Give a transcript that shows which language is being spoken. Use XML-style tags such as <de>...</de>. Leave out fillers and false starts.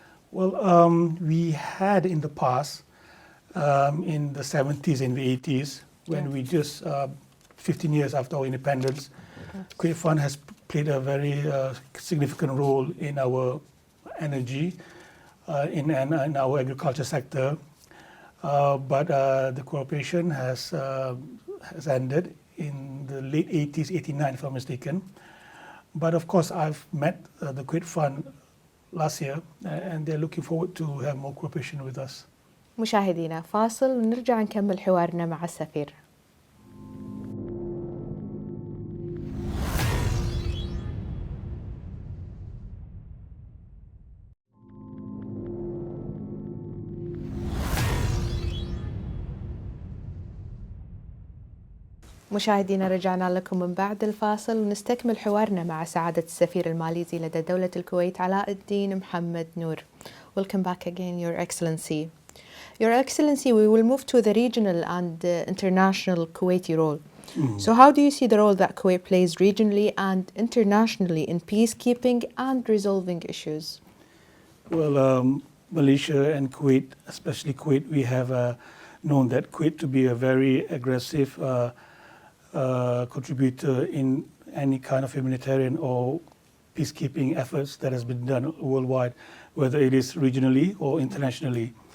<en>Well, we had in the past, in the 70s and the 80s, when we just 15 years after our independence, Kuwait Fund has played a very significant role in our energy, in our agriculture sector. But the cooperation has ended in the late 80s, 89 if I'm mistaken. But of course, I've met the Kuwait Fund last year, and they're looking forward to have more cooperation with us.</en> <ar>مشاهدينا فاصل ونرجع نكمل حوارنا مع السفير. مشاهدينا رجعنا لكم من بعد الفاصل ونستكمل حوارنا مع سعادة السفير الماليزي لدى دولة الكويت علاء الدين محمد نور.</ar> <en>Welcome back again, Your Excellency. Your Excellency, we will move to the regional and international Kuwaiti role. So how do you see the role that Kuwait plays regionally and internationally in peacekeeping and resolving issues? Well, Malaysia and Kuwait, especially Kuwait, we have known that Kuwait to be a very aggressive contributor in any kind of humanitarian or peacekeeping efforts that has been done worldwide, whether it is regionally or internationally.</en>